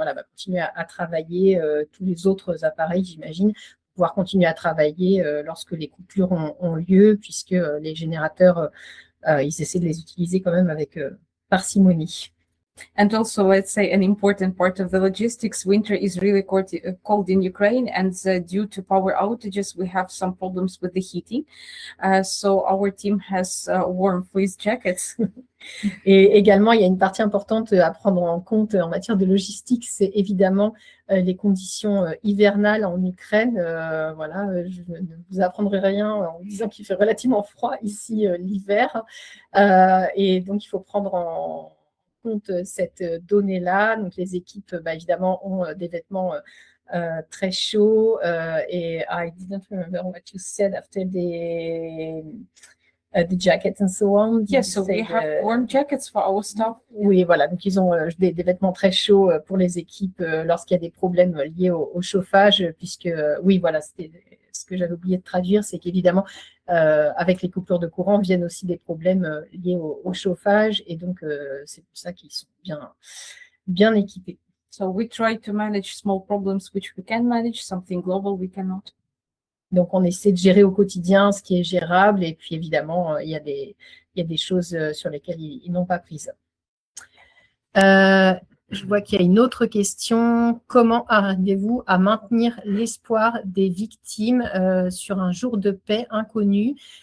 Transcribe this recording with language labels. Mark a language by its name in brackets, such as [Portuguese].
[French] continuer à travailler, tous les autres appareils, j'imagine, pouvoir continuer à travailler lorsque les coupures ont lieu, puisque les générateurs, ils essaient de les utiliser quand même avec parcimonie. [English] And also, let's say an important part of the logistics, winter is really cold in Ukraine, and due to power outages, we have some problems with the heating. So our team has warm fleece jackets. [French] Et également, il y a une partie importante à prendre en compte en matière de logistique, c'est évidemment les conditions hivernales en Ukraine. Je ne vous apprendrai rien en disant qu'il fait relativement froid ici l'hiver. Et donc, il faut prendre en compte cette donnée-là. Donc, les équipes, évidemment, ont des vêtements très chauds. [English] Et I didn't remember what you said after the jackets and so on. Yes, so we have warm jackets for our staff. [French] Oui, voilà. Donc, ils ont des vêtements très chauds pour les équipes lorsqu'il y a des problèmes liés au chauffage, puisque, oui, voilà, c'était ce que j'avais oublié de traduire, c'est qu'évidemment, avec les coupures de courant viennent aussi des problèmes liés au chauffage, et donc c'est pour ça qu'ils sont bien équipés. [English] So we try to manage small problems which we can manage, something global we cannot. [French] Donc, on essaie de gérer au quotidien ce qui est gérable, et puis évidemment, il y a des choses sur lesquelles ils n'ont pas prise. Je vois qu'il y a une autre question. Comment arrivez-vous à maintenir l'espoir des victimes sur un jour de paix inconnu?